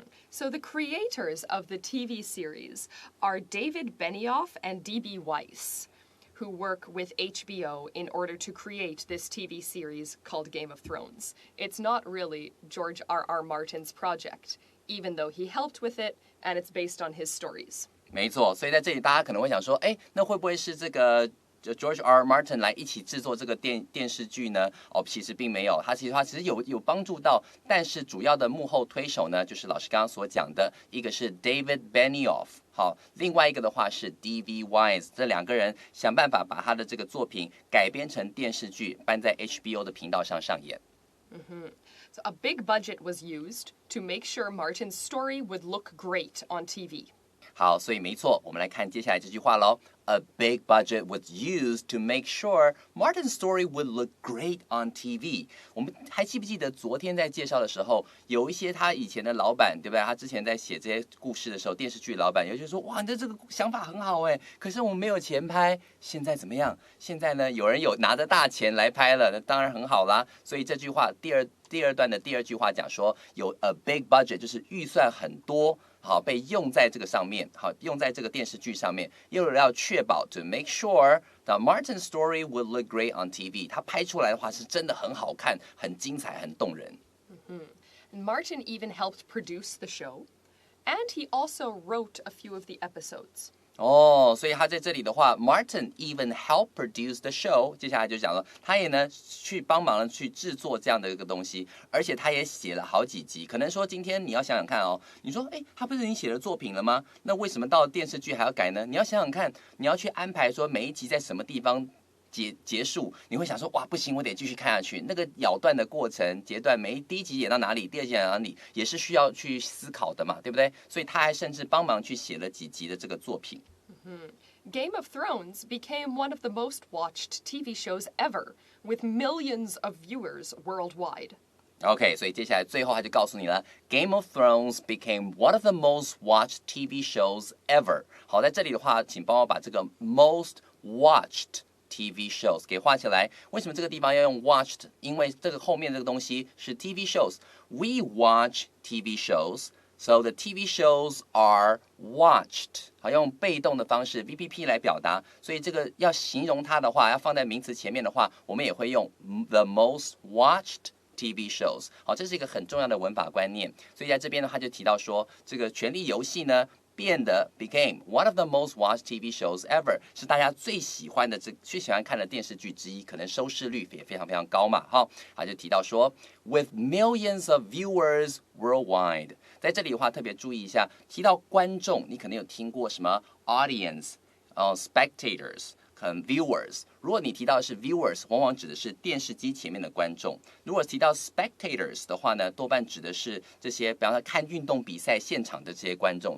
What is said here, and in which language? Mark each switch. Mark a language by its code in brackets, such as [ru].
[en] So the creators of the TV series are David Benioff and D.B. Weiss, who work with HBO in order to create this TV series called Game of Thrones. It's not really George R. R. Martin's project, even though he helped with it, and it's based on his stories. [zh] 没错，所以在这里大家可能会想说，那会不会是这个George R. R. Martin 来一起制作这个电视剧呢？其实并没有，他其实有帮助到，但是主要的幕后推手呢，就是老师刚刚所讲的，一个是 David Benioff， 好，另外一个的话是 D.B. Weiss， 这两个人想办法把他的这个作品改编成电视剧，搬在 HBO 的频道上上演。 [en] So a big budget was used to make sure Martin's story would look great on TV. [zh] 好，所以没错，我们来看接下来这句话喽。 [en] A big budget was used to make sure Martin's story would look great on TV。 [zh] 我们还记不记得昨天在介绍的时候，有一些他以前的老板，对不对？他之前在写这些故事的时候，电视剧老板有些说，哇，你的这个想法很好哎，可是我们没有钱拍。现在怎么样？现在呢，有人拿着大钱来拍了，那当然很好啦。所以这句话第二段的第二句话讲说，有 [en] a big budget， [zh] 就是预算很多。好，被用在这个上面，好，用在这个电视剧上面，又要确保 [en] to make sure that Martin's story would look great on TV。 [zh] 他拍出来的话是真的很好看、很精彩、很动人。 [en] And Martin even helped produce the show, and he also wrote a few of the episodes. [zh] 所以他在这里的话 [en] ，Martin even helped produce the show。 [zh] 接下来就讲了，他也呢去帮忙去制作这样的一个东西，而且他也写了好几集。可能说今天你要想想看哦，你说，他不是你写的作品了吗？那为什么到电视剧还要改呢？你要想想看，你要去安排说每一集在什么地方结束，你会想说哇不行，我得继续看下去。那个咬断的过程、截断，第一集演到哪里，第二集演到哪里，也是需要去思考的嘛，对不对？所以他还甚至帮忙去写了几集的这个作品。 [en] Game of Thrones became one of the most watched TV shows ever, with millions of viewers worldwide. OK， [zh] 所以接下来最后他就告诉你了 [en] ，Game of Thrones became one of the most watched TV shows ever。 [zh] 好，在这里的话，请帮我把这个 [en] most watched TV shows [zh] 给画起来。为什么这个地方要用 watched？ 因为这个后面这个东西是 TV shows。 [en] We watch TV shows。So the TV shows are watched， [zh] 好，用被动的方式 VPP 来表达，所以这个要形容它的话，要放在名词前面的话，我们也会用 the most watched TV shows。好，这是一个很重要的文法观念。所以在这边呢，他就提到说，这个《权力游戏》呢，变得 [en] became one of the most watched TV shows ever， [zh] 是大家最喜欢看的电视剧之一，可能收视率也非常非常高嘛。 [en] 好， [zh] 他就提到说 [en] ，with millions of viewers worldwide。 [zh] 在这里的话，特别注意一下，提到观众，你可能有听过什么 audience、spectators。可能 viewers， 如果你提到的是 viewers， 往往指的是电视机前面的观众；如果提到 spectators 的话呢，多半指的是这些，比方说看运动比赛现场的这些观众。